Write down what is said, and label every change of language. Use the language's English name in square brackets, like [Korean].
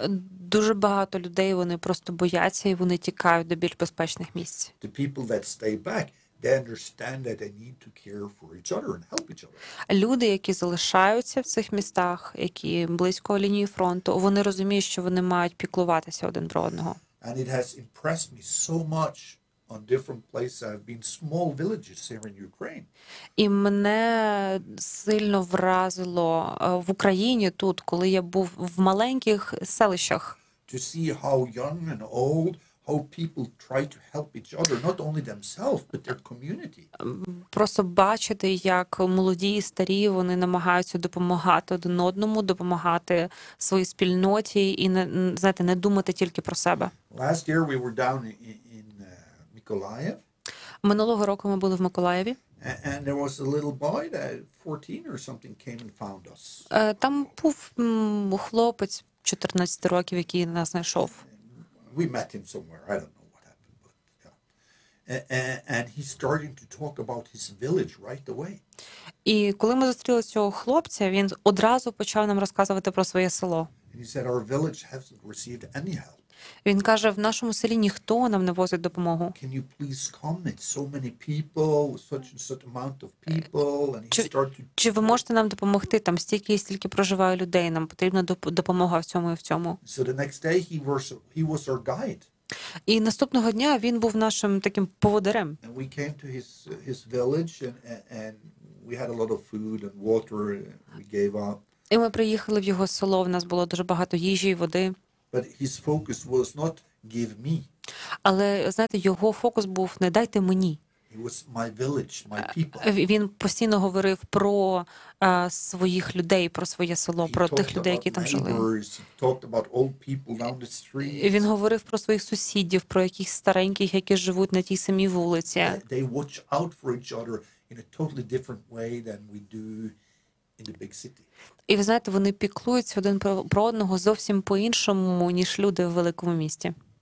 [Ukrainian] Дуже багато людей, вони просто бояться і вони тікають до більш безпечних місць. [English] The people that stay back, they understand that they need to care for each other and help each other. [Ukrainian] Люди, які залишаються в цих містах, які близько лінії фронту, вони розуміють, що вони мають піклуватися один про одного. [English] And it has impressed me so much on different places I've been, small villages here in Ukraine. [Ukrainian] І мене сильно вразило в Україні тут, коли я був в маленьких селищах. [English] To see how young and old, how people try to help each other, not only themselves, but their community. [Ukrainian] Просто бачити, як молоді і старі, вони намагаються допомагати один одному, допомагати своїй спільноті і, знаєте, не думати тільки про себе. [English] Last year we were down in Миколаїв. [Ukrainian] Минулого року ми були в Миколаєві. [English] And there was a little boy that 14 or something came and found us. [Ukrainian] Там був хлопець 14 років, який нас знайшов. [English] We met him somewhere. I don't know what happened, but yeah. And he's starting to talk about his village right away. [Ukrainian] І коли ми зустріли цього хлопця, він одразу почав нам розказувати про своє село. [English] And he said, our village hasn't received any help. [Ukrainian] Він каже, в нашому селі ніхто нам не возить допомогу. [English] Can you please come? It's so many people, such and such amount of people. And he started to... [Ukrainian] Чи ви можете нам допомогти? Там стільки і стільки проживає людей, нам потрібна допомога в цьому і в цьому. [English] So the next day he was our guide. [Ukrainian] І наступного дня він був нашим таким поводирем. [English] And we came to his village and we had a lot of food and water and we gave up. [Ukrainian] І ми приїхали в його село, в нас було дуже багато їжі і води. [English] But his focus was not give me. [Ukrainian] Але, знаєте, його фокус був не дайте мені. [English] It was my village, my people. [Ukrainian] Він постійно говорив про своїх людей, про своє село, про тих людей, які там жили. [English] He talked about old people down the street. [Ukrainian] Він говорив про своїх сусідів, про якихось стареньких, які живуть на тій самій вулиці. [English] They watch out for each other in a totally different way than we do. [Ukrainian] І ви знаєте, вони піклуються один про одного зовсім по-іншому, ніж люди в великому місті.